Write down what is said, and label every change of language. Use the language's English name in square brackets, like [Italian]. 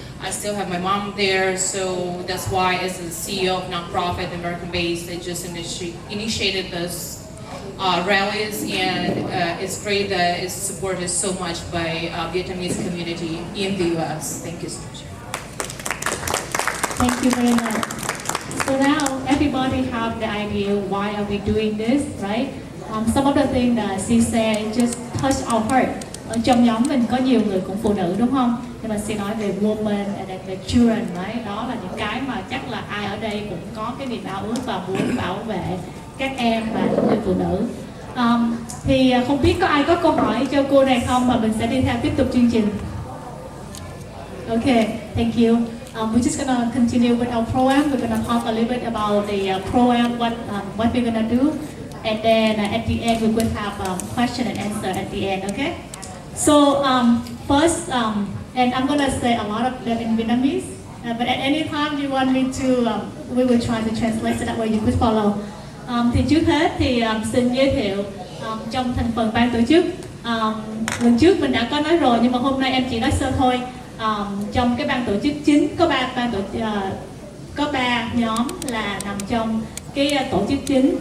[English] I still have my mom there, so that's why as the CEO of nonprofit American-based, I just initiated this rallies, and it's great that it's supported so much by Vietnamese community in the US. Thank you so much. Thank you very much. So now everybody have the idea why are we doing this, right? Some of the things that she said just touch our heart. [Vietnamese] Ở trong nhóm mình có nhiều người cũng phụ nữ đúng không? Nhưng mà [English] she [Vietnamese] nói về [English] women and [Vietnamese] về [English] children, right? [Vietnamese] Đó là những cái mà chắc là ai ở đây cũng có cái niềm ao ước và muốn bảo vệ các em và những người phụ nữ. Thì không biết có ai có câu hỏi cho cô này không, mà mình sẽ đi theo tiếp tục chương trình. [English] Okay, thank you. We're just gonna continue with our program. We're gonna talk a little bit about the program, what we're gonna do, and then at the end we will have question and answer at the end. Okay. So first, and I'm gonna say a lot of them in Vietnamese, but at any time you want me to, we will try to translate so that way you could follow. [Vietnamese] Thì trước hết thì xin giới thiệu trong thành phần ban tổ chức. Lần trước mình đã có nói rồi, nhưng mà hôm nay em chỉ nói sơ thôi. Trong cái ban tổ chức chính có ba nhóm là nằm trong cái tổ chức chính.